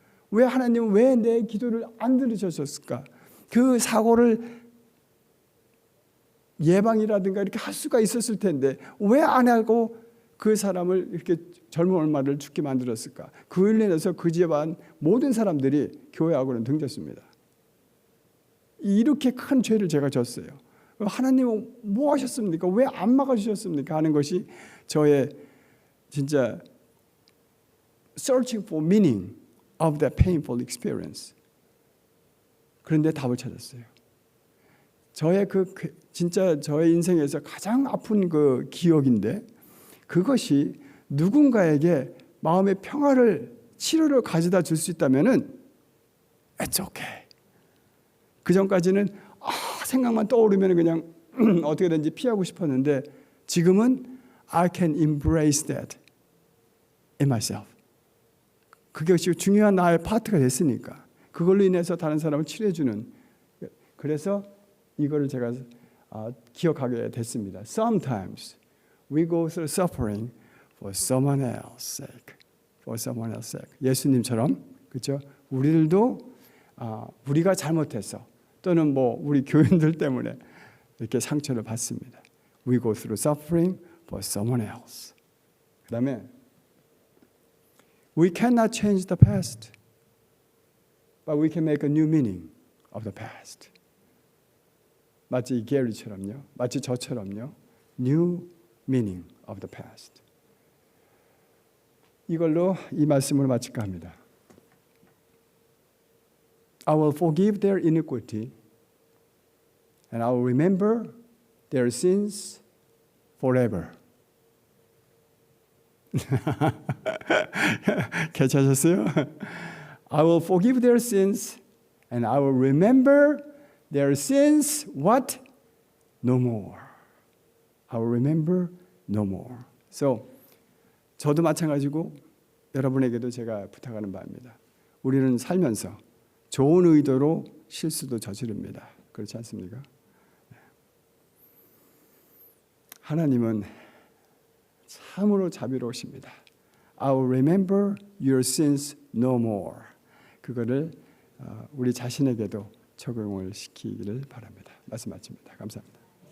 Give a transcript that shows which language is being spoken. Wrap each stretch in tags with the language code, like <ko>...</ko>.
<ko>왜 하나님은 왜 내 기도를 안 들으셨을까? 그 사고를 예방이라든가 이렇게 할 수가 있었을 텐데 왜 안 하고 그 사람을 이렇게 젊은 얼마를 죽게 만들었을까? 그로 인해서 그 집안 모든 사람들이 교회하고는 등졌습니다. 이렇게 큰 죄를 제가 졌어요. 하나님은 뭐 하셨습니까? 왜 안 막아주셨습니까? 하는 것이 저의 진짜</ko> <en>searching for meaning of that painful experience.</en> <ko>그런데 답을 찾았어요. 저의 진짜 저의 인생에서 가장 아픈 그 기억인데 그것이 누군가에게 마음의 평화를 치료를 가져다 줄 수 있다면은</ko> <en>it's okay.</en> <ko>그 전까지는 생각만 떠오르면 그냥 어떻게든지 피하고 싶었는데 지금은</ko> <en>I can embrace that in myself.</en> <ko>그것이 중요한 나의 파트가 됐으니까 그걸로 인해서 다른 사람을 치료해주는 그래서 이거를 제가 기억하게 됐습니다.</ko> <en>Sometimes we go through suffering for someone else's sake. For someone else's sake.</en> <ko>예수님처럼 그렇죠? 우리들도 우리가 잘못해서 또는 뭐 우리 교인들 때문에 이렇게 상처를 받습니다.</ko> <en>We go through suffering for someone else.</en> <ko>그다음에</ko> <en>we cannot change the past, but we can make a new meaning of the past.</en> <ko>마치 게리처럼요, 마치 저처럼요,</ko> <en>new meaning of the past.</en> <ko>이걸로 이 말씀을 마칠까 합니다.</ko> <en>I will forgive their iniquity, and I will remember their sins forever.</en> <ko>괜찮으셨어요?</ko> <en>I will forgive their sins, and I will remember their sins. What? No more. I will remember no more.</en> <ko>So, 저도 마찬가지고 여러분에게도 제가 부탁하는 바입니다. 우리는 살면서 좋은 의도로 실수도 저지릅니다. 그렇지 않습니까? 하나님은 참으로 자비로우십니다.</ko> <en>I will remember your sins no more.</en> <ko>그거를 우리 자신에게도 적용을 시키기를 바랍니다. 말씀 마칩니다. 감사합니다.</ko>